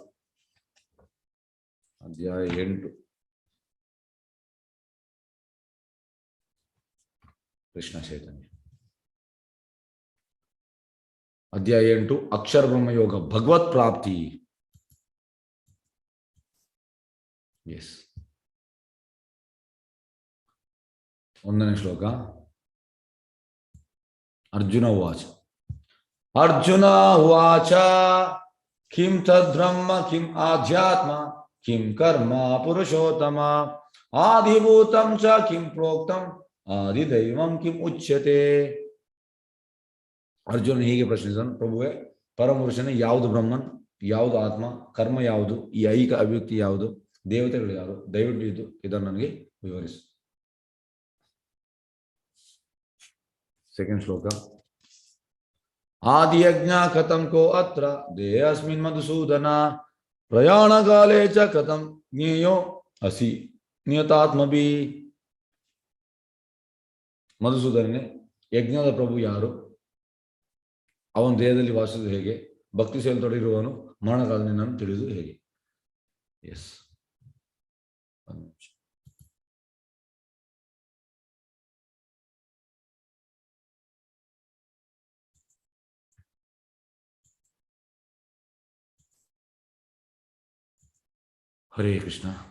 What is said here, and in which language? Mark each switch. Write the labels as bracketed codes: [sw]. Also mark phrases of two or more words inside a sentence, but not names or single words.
[kn] ಅಧ್ಯಾಯ 8 ಕೃಷ್ಣ ಚೈತನ್ಯ. ಅಧ್ಯಾಯ 8 ಅಕ್ಷರ ಬ್ರಹ್ಮಯೋಗ, ಭಗವತ್ ಪ್ರಾಪ್ತಿ. ಎಸ್, 1ನೇ ಶ್ಲೋಕ. [sa] ಅರ್ಜುನ ಉವಾಚ. ಅರ್ಜುನ ಉವಾಚ ಕಿಂ ತದ್ಬ್ರಹ್ಮ ಕಿಂ ಆಧ್ಯಾತ್ಮ ಕಿಂ ಕರ್ಮ ಪುರುಷೋತ್ತಮ ಆದಿಭೂತಂ ಚ ಕಿಂ ಪ್ರೋಕ್ತಂ ಆದಿದೈವಂ ಕಿಂ ಉಚ್ಯತೆ. [kn] ಅರ್ಜುನ ಹೀಗೆ ಪ್ರಶ್ನಿಸಿದನು, ಪ್ರಭುವೇ, ಪರಮಪುರುಷನೇ ಯಾವುದು ಬ್ರಹ್ಮನ್, ಯಾವುದು ಆತ್ಮ, ಕರ್ಮ ಯಾವುದು, ಈ ಐಕ ಅಭಿವ್ಯಕ್ತಿ ಯಾವುದು, ದೇವತೆಗಳು ಯಾರು, ದಯವಿಟ್ಟು ಇದನ್ನು ನನಗೆ ವಿವರಿಸು. 2nd ಶ್ಲೋಕ. [sa] ಆದಿಯಜ್ಞ ಕಥಂ ಕೋ ಅತ್ರ ದೇಹಸ್ಮಿನ್ ಮಧುಸೂದನ ಪ್ರಯಾಣ ಕಾಲೇ ಚ ಕಥಂ ಜ್ಞೇಯೋ ಅಸಿ ನಿಯತಾತ್ಮಭಿ. [kn] ಮಧುಸೂದನನೇ, ಯಜ್ಞದ ಪ್ರಭು ಯಾರು, ಅವನ ದೇಹದಲ್ಲಿ ವಾಸಿಸುವುದು ಹೇಗೆ, ಭಕ್ತಿ ಸೇವೆ ತೊಡಗಿರುವವನು ಮರಣಕಾಲದಲ್ಲಿ ನಾನು ತಿಳಿದು ಹೇಗೆ. ಎಸ್, ಹರೇ ಕೃಷ್ಣ.